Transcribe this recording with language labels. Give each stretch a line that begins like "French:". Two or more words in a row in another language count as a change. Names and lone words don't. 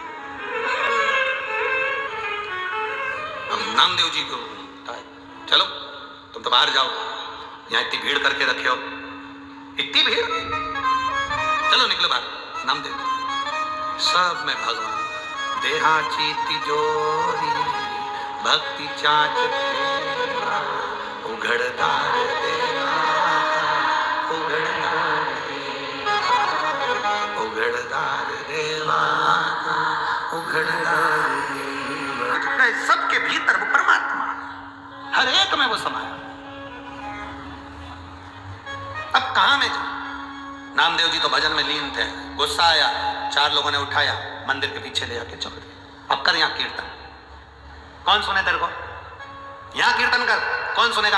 Hindi: नामदेव जी को चलो तुम तो बाहर जाओ, यहाँ इतनी भीड़ करके रखे हो, इतनी भीड़, चलो निकलो बाहर। नामदेव सब में भगवान,
Marathi: देहाची तिजोरी भक्ति चाच देवा, उघड़दार देवा, उघड़दार देवा, उघड़दार देवा, उघड़दार देवा।
Hindi: सबके भीतर वो परमात्मा, हर एक में वो समाया। अब कहां में जाऊं? नामदेव जी तो भजन में लीन थे, गुस्सा आया, 4 लोगों ने उठाया, मंदिर के पीछे ले जाके छोड़ दिया। अब कर यहाँ कीर्तन, कौन सुने तेरे को? यहाँ कीर्तन कर, कौन सुनेगा?